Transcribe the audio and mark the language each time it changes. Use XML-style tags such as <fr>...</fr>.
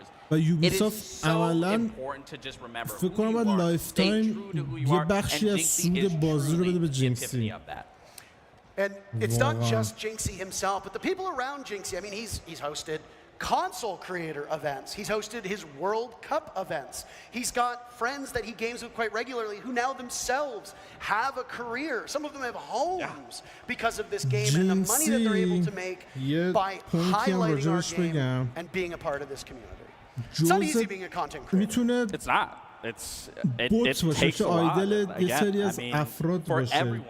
<fa>و یوبیسافت عملاً فکر کنم باید لایف تایم یه بخشی از سود بازی رو بده به جینکسی.</fa> <en>And it's not just Jinxie himself, but the people around Jinxie. I mean, he's hosted console creator events. He's hosted his World Cup events. He's got friends that he games with quite regularly who now themselves have a career. Some of them have homes because of this game and the money that they're able to make by highlighting our game and being a part of this community. It's not easy being a content creator. It's not.</en> <fa>بوت باشه که آیدل یه سری از افراد باشه.</fa>